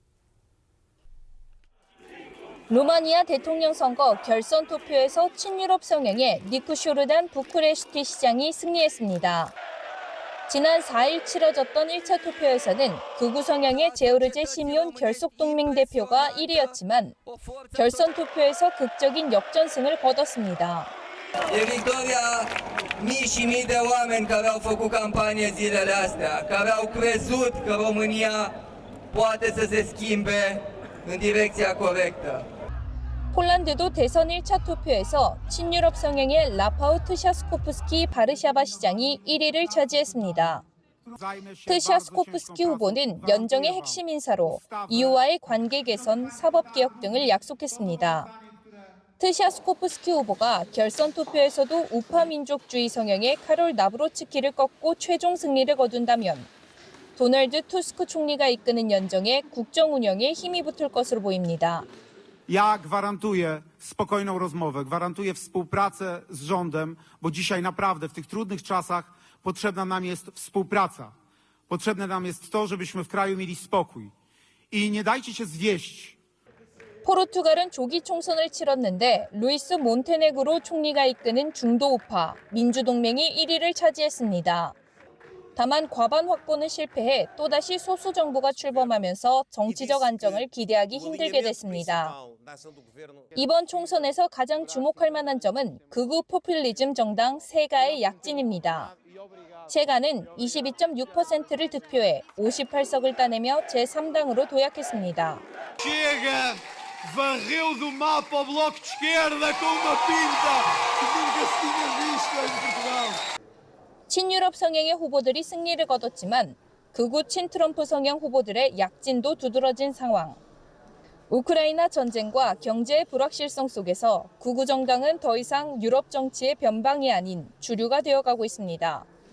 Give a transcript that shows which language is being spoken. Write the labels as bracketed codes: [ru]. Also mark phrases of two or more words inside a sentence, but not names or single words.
[ko] 루마니아 대통령 선거 결선 투표에서 친유럽 성향의 니쿠쇼르단 부쿠레슈티 시장이 승리했습니다. 지난 4일 치러졌던 1차 투표에서는 극우 성향의 제오르제 시미온 결속동맹 대표가 1위였지만 결선 투표에서 극적인 역전승을 거뒀습니다. [ro] E victoria mii și mii de oameni care au făcut campanie zilele astea, care au crezut că România poate să se schimbe în direcția corectă. [ko] 폴란드도 대선 1차 투표에서 친유럽 성향의 라파우 트샤스코프스키 바르샤바 시장이 1위를 차지했습니다. 트샤스코프스키 후보는 연정의 핵심 인사로 EU와의 관계 개선, 사법 개혁 등을 약속했습니다. 트샤스코프스키 후보가 결선 투표에서도 우파 민족주의 성향의 카롤 나브로츠키를 꺾고 최종 승리를 거둔다면 도널드 투스크 총리가 이끄는 연정의 국정 운영에 힘이 붙을 것으로 보입니다. [pl] Ja gwarantuję spokojną rozmowę, gwarantuję współpracę z rządem, bo dzisiaj naprawdę w tych trudnych czasach potrzebna nam jest współpraca. Potrzebne nam jest to, żebyśmy w kraju mieli spokój. I nie dajcie się zwieść. [ko] 포르투갈은 조기 총선을 치렀는데 루이스 몬테네그로 총리가 이끄는 중도 우파 민주동맹이 1위를 차지했습니다. 다만 과반 확보는 실패해 또다시 소수 정부가 출범하면서 정치적 안정을 기대하기 힘들게 됐습니다. 이번 총선에서 가장 주목할 만한 점은 극우 포퓰리즘 정당 세가의 약진입니다. 세가는 22.6%를 득표해 58석을 따내며 제3당으로 도약했습니다. [pt] Varreu do mapa o bloco de esquerda com uma pinta que nunca se tinha visto em Portugal. [ko] 친유럽 성향의 후보들이 승리를 거뒀지만 극우 친트럼프 성향 후보들의 약진도 두드러진 상황. 우크라이나 전쟁과 경제의 불확실성 속에서 극우 정당은 더 이상 유럽 정치의 변방이 아닌 주류가 되어가고 있습니다.